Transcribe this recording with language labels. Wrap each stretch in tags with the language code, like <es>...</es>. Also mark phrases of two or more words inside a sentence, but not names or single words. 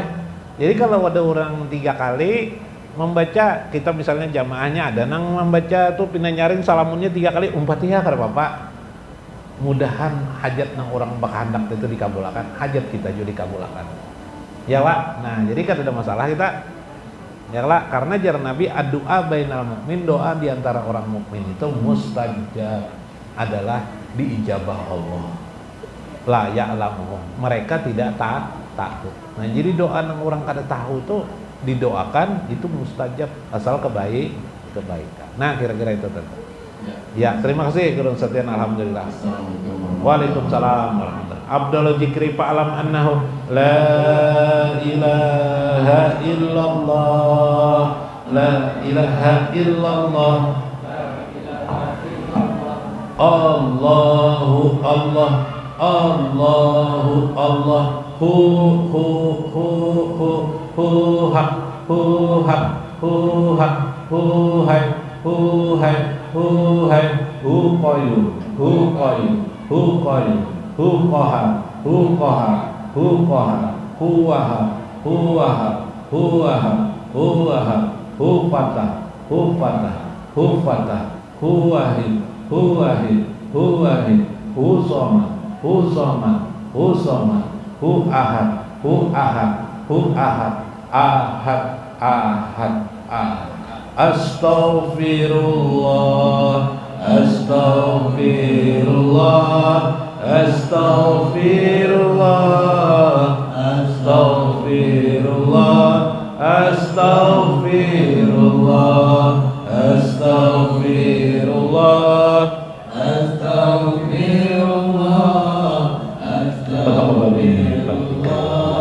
<bjn>Jadi kalau ada orang 3 kali membaca, kita misalnya jamaahnya ada nang membaca tuh pindah nyaring salamunnya 3 kali Fatihah kada Bapak. Mudahan hajat nang orang bakahandak itu dikabulkan, hajat kita juga dikabulkan.</bjn> <id>Ya Pak. Nah, jadi kan ada masalah kita. Ya lah, karena jar Nabi doa bainal mukmin, doa di antara orang mukmin itu mustajab, adalah diijabah Allah.</id> <ar>لا يعلمو.</ar> <id>Mereka tidak takut.</id> <bjn>Nah, jadi doa yang orang kada tahu tuh didoakan itu mustajab asal kebaikan.</bjn> <id>Nah, kira-kira itu tadi. Ya, terima kasih Guru Setian, alhamdulillah.</id> <ar>وعليكم السلام ورحمة الله. عبد ذكري فاعلم أنه لا إله إلا الله، لا إله إلا الله، الله الله، الله الله, هو حق، هو حق, هو حق، هو حي، هو حي، هو حي، هو قيوم، هو قيوم، هو قيوم، هو قهار، هو قهار، هو قهار، هو وهاب، هو وهاب، هو وهاب، هو وهاب، هو فتاح، هو فتاح، هو فتاح، هو واحد، هو واحد، هو واحد، هو صمد، هو صمد، هو صمد، هو أحد، هو أحد، هو أحد، أحد، أحد، أحد. أستغفر الله، أستغفر الله، أستغفر الله، أستغفر الله، أستغفر الله، أستغفر الله، أستغفر الله، أستغفر الله.</ar>